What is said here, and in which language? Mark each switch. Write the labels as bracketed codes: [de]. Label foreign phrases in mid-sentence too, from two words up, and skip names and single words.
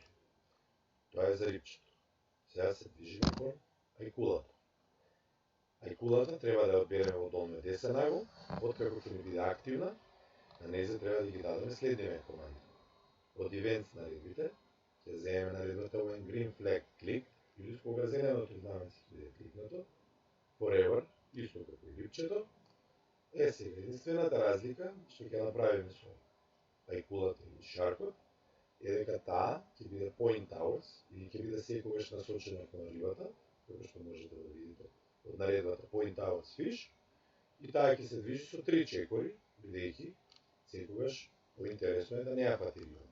[mk] Тоа е за рибчето. Сега се движиме кон ајкулата. Ајкулата треба да ја одбереме во долниот десен агол. Откако ќе ни биде активна, на незе треба да ги дадеме следниве команди. Од Events наредбите ќе земеме наредбата [en] when green flag clicked [mk] или кога зеленото знаменце ќе биде кликнато. Forever, исто како и рибчето. Сега единствената разлика што ќе направиме со ајкулата или шаркот е дека таа ќе биде [en] Point Towers [mk] или ќе биде секогаш насочена кон рибата, како што можете да видите од наредбата [en] Point Towers Fish, [mk] и таа ќе се движи со 3 чекори, бидејќи секогаш поинтересно е да не ја фати рибата.